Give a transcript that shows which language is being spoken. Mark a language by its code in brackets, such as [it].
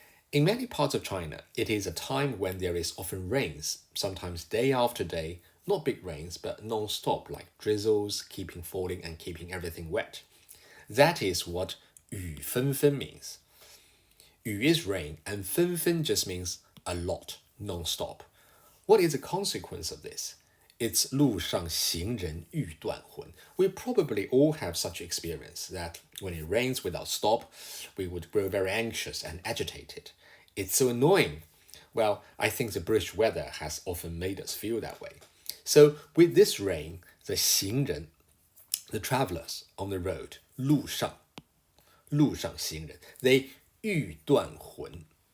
[en] In many parts of China, it is a time when there is often rains, sometimes day after day, not big rains, but non-stop, like drizzles, keeping falling and keeping everything wet. That is what [zh] 雨纷纷 [en] means. 雨 is rain, and 纷纷 just means a lot, non-stop. What is the consequence of this? It's [zh] 路上行人欲断魂. [en] We probably all have such experience that when it rains without stop, we would grow very anxious and agitated. It's so annoying. Well, I think the British weather has often made us feel that way. So with this rain, the 行人, the travelers on the road, [zh] 路上行人, [en] they [zh] 欲断魂.